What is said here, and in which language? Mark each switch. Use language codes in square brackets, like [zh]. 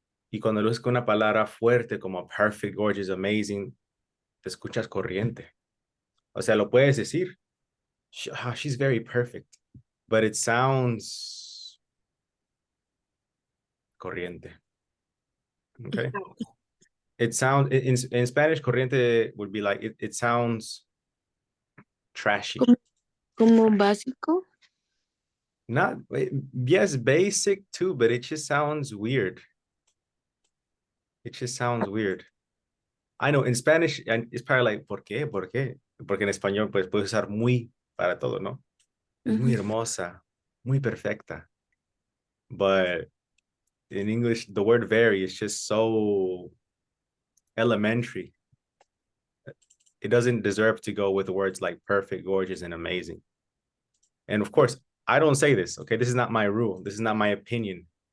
[es] Y cuando lo es con una palabra fuerte como perfect, gorgeous, amazing, te escuchas corriente. O sea, lo puedes decir. [en] She's very perfect, but it sounds corriente. Okay. It sounds, in Spanish, corriente would be like, it sounds trashy. [es] Como básico. [en] Not, yes, basic too, but it just sounds weird. It just sounds weird. I know in Spanish, and it's probably like, [es] ¿por qué? ¿Por qué? Porque en español, pues, puedes usar muy para todo, ¿no? Es muy hermosa, muy perfecta. [en] But in English, the word very is just so elementary. It doesn't deserve to go with words like perfect, gorgeous, and amazing. And of course, I don't say this, okay? This is not my rule. This is not my opinion.